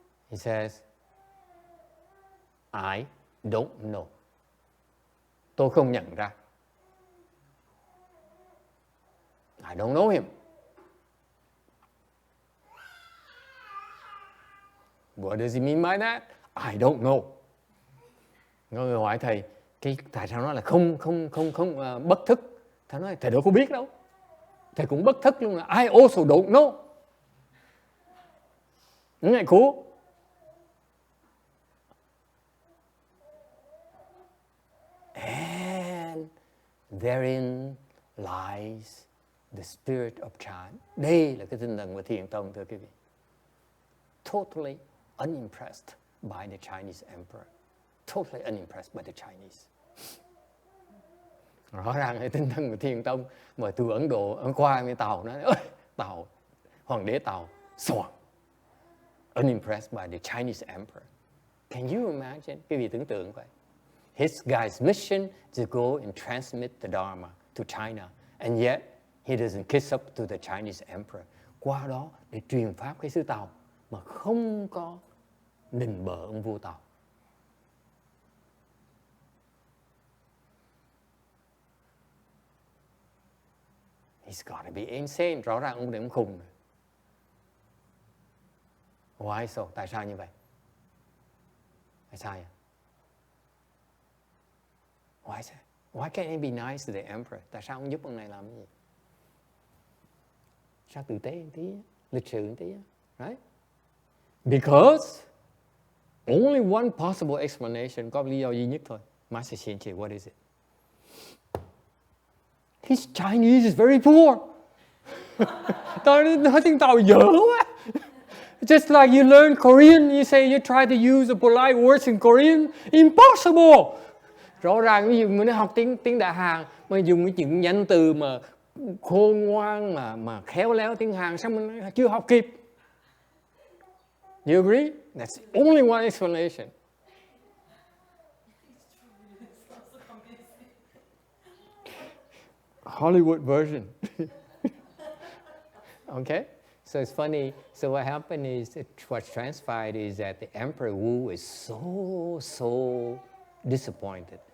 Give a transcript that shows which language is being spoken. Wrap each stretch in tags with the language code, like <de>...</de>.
<en>He says, I don't know.</en> <vi>Tôi không nhận ra.</vi> <en>I don't know him. What does he mean by that? I don't know.</en> <vi>Người hỏi thầy, tại sao nó là không bất thức? Thầy nói, thầy đâu có biết đâu. Thầy cũng bất thức luôn là</vi> <en>I also don't know.</en> <vi>Những ngày cũ.</vi> <en>And therein lies the spirit of Tian.</en> <vi>Đây là cái tinh thần của Thiền Tông, thưa quý vị.</vi> <en>Totally unimpressed by the Chinese emperor. Totally unimpressed by the Chinese.</en> <vi>Rõ ràng cái tinh thần của Thiền Tông mà từ Ấn Độ, Ấn qua với Tàu nói, Tàu, hoàng đế Tàu, xoàng.</vi> <en>Unimpressed by the Chinese emperor. Can you imagine?</en> <vi>Quý vị tưởng tượng vậy.</vi> <en>His guy's mission is to go and transmit the Dharma to China. And yet, he doesn't kiss up to the Chinese emperor.</en> <vi>Qua đó để truyền pháp cái xứ Tàu mà không có nịnh bợ ông vua Tàu.</vi> <en>He's got to be insane.</en> <vi>Rõ ràng ông này ông khùng.</vi> <en>Why so?</en> <vi>Tại sao như vậy? Tại sao vậy?</vi> <en>Why so? Why can't he be nice to the emperor?</en> <vi>Tại sao ông giúp ông này làm cái gì? Sao tử tế một tí, lịch sự một tí, right?</vi> <en>Because only one possible explanation,</en> <vi>có lý do duy nhất thôi.</vi> <en>Master HsuanHua, what is it? His Chinese is very poor.</en> <vi>Tao nói tiếng Tàu dở quá.</vi> <en>Just like you learn Korean, you say you try to use the polite words in Korean, impossible.</en> <vi>Rõ ràng ví dụ mình học tiếng Đại Hàn mà dùng những danh từ mà khôn ngoan mà khéo léo tiếng Hàn sao mình chưa học kịp.</vi> <en>You agree? That's only one explanation. Hollywood version. Okay? So it's funny. So what happened is, what's transpired is that the Emperor Wu is so disappointed.</en>